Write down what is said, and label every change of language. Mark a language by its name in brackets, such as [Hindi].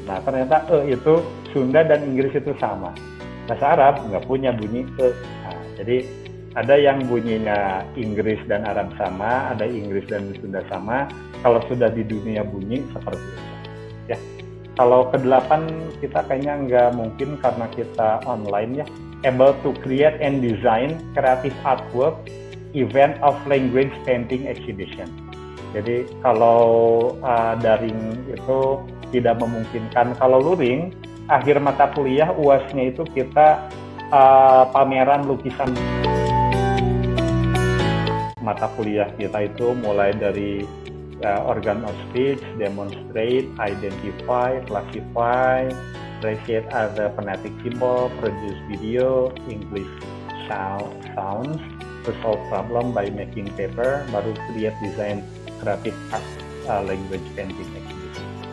[Indonesian] Nah, ternyata itu Sunda dan Inggris itu sama. Bahasa Arab nggak punya bunyi Nah, jadi ada yang bunyinya Inggris dan Arab sama, ada Inggris dan Sunda sama. Kalau sudah di dunia bunyi seperti itu. Ya, kalau ke-8 kita kayaknya nggak mungkin karena kita online ya. [English] Able to create and design creative artwork event of language painting exhibition. [Indonesian] Jadi kalau daring itu tidak memungkinkan. Kalau luring, akhir mata kuliah UAS-nya itu kita pameran lukisan. Mata kuliah kita itu mulai dari [English] organ of speech, demonstrate, identify, classify, appreciate other phonetic symbol, produce video, English sounds, to solve problem by making paper, baru create design creative art, language painting exhibition.